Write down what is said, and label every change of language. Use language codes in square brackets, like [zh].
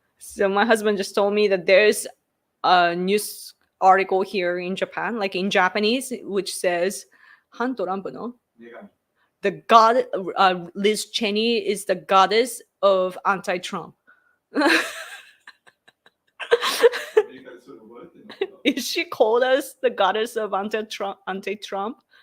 [en] So my husband just told me that there's a news article here in Japan, like in Japanese, which says [ja] Han Torampu no? 女神。 [en] The god Liz Cheney is the goddess of anti-Trump. [ja] アメリカでそれ覚えてるのかな。 [en] She called us the goddess of anti-Trump. Anti-Trump.